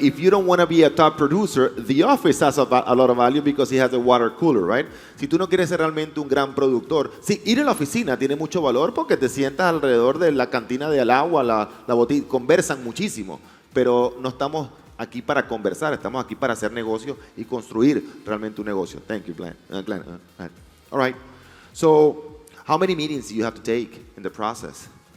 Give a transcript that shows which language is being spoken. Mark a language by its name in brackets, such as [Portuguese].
[English] If you don't want to be a top producer, the office has a lot of value because it has a water cooler, right? [Spanish] Si tú no quieres ser realmente un gran productor, sí, ir a la oficina tiene mucho valor porque te sientas alrededor de la cantina del agua, la botella, conversan muchísimo, pero no estamos aquí para conversar, estamos aquí para hacer negocio y construir realmente un negocio. [English] Thank you, Glenn. All right. So, how many meetings do you have to take in the process?